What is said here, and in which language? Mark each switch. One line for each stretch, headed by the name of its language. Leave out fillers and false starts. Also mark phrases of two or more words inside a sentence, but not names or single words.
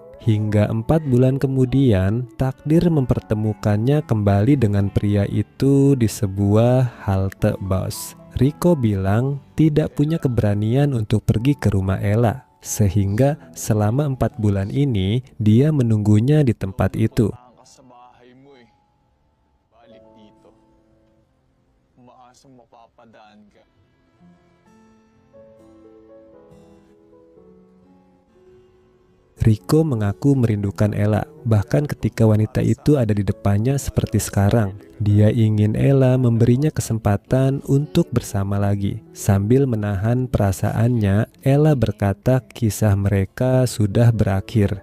Indonesian: Hingga 4 bulan kemudian, takdir mempertemukannya kembali dengan pria itu di sebuah halte bus. Riko bilang tidak punya keberanian untuk pergi ke rumah Ella. Sehingga selama 4 bulan ini dia menunggunya di tempat itu.
Filipino: Sa bahay mo eh. Balik dito. Umaasang mapapadaan ka.
Indonesian: Rico mengaku merindukan Ella, bahkan ketika wanita itu ada di depannya seperti sekarang. Dia ingin Ella memberinya kesempatan untuk bersama lagi. Sambil menahan perasaannya, Ella berkata kisah mereka sudah berakhir.